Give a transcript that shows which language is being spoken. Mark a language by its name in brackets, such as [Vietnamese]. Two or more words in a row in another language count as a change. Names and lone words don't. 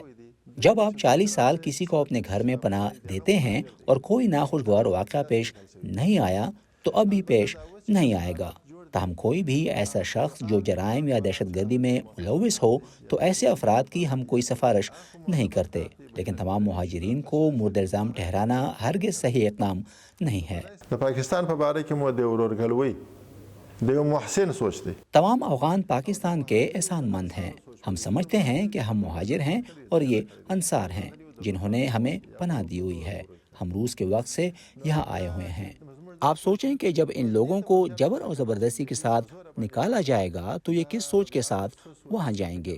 [Urdu] جب آپ 40 سال کسی کو اپنے گھر میں پناہ دیتے ہیں اور کوئی ناخوشگوار واقعہ پیش نہیں آیا تو اب بھی پیش نہیں آئے گا. تاہم کوئی بھی ایسا شخص جو جرائم یا دہشت گردی میں ملوث ہو تو ایسے افراد کی ہم کوئی سفارش نہیں کرتے, لیکن تمام مہاجرین کو مورد الزام ٹھہرانا ہرگز صحیح اقدام نہیں ہے. [Pashto] د پاکستان په باره کې مو د ورورګلوي د یو محسن سوچ دی. [Urdu] تمام افغان پاکستان کے احسان مند ہیں. ہم سمجھتے ہیں کہ ہم مہاجر ہیں اور یہ انصار ہیں جنہوں نے ہمیں پناہ دی ہوئی ہے. ہم روس کے وقت سے یہاں آئے ہوئے ہیں. آپ سوچیں کہ جب ان لوگوں کو جبر اور زبردستی کے ساتھ نکالا جائے گا تو یہ کس سوچ کے ساتھ وہاں جائیں گے.